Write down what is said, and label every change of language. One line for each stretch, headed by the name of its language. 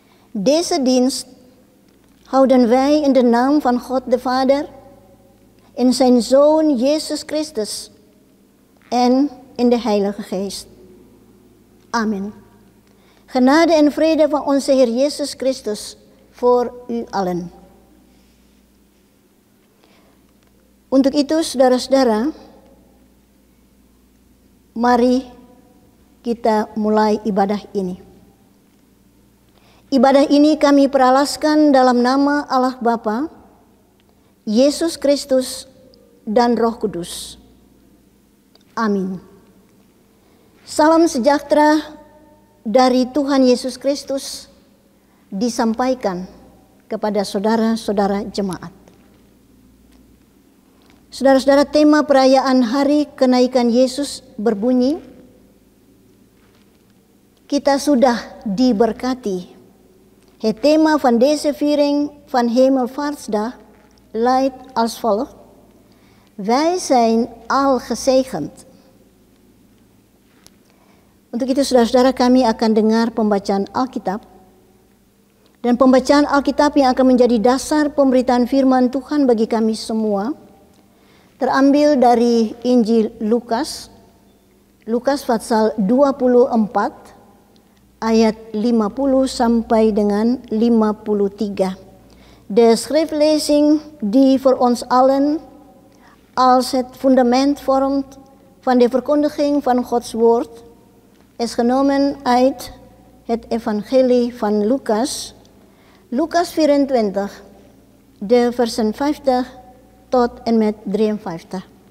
Dutch: Deze dienst houden wij in de naam van God de Vader, in zijn Zoon Jezus Christus en in de Heilige Geest. Amen. Genade en vrede van onze Heer Jezus Christus voor u allen.
Indonesian: Untuk itu saudara-saudara, mari kita mulai ibadah ini. Ibadah ini kami peralaskan dalam nama Allah Bapa, Yesus Kristus, dan Roh Kudus. Amin. Salam sejahtera dari Tuhan Yesus Kristus disampaikan kepada saudara-saudara jemaat. Saudara-saudara, tema perayaan Hari Kenaikan Yesus berbunyi, kita sudah diberkati.
Dutch: Het thema van deze viering van Hemelvaartsdag luidt als volgt: wij zijn al gezegend.
Indonesian: Untuk itu saudara-saudara, kami akan dengar pembacaan Alkitab. Dan pembacaan Alkitab yang akan menjadi dasar pemberitaan firman Tuhan bagi kami semua terambil dari Injil Lukas, Lukas pasal 24 ayat 50 sampai dengan 53.
Dutch: De schriftlezing die voor ons allen als het fundament vormt van de verkondiging van Gods woord is genomen uit het evangelie van Lukas, Lukas 24, de versen 50 tot en met 53.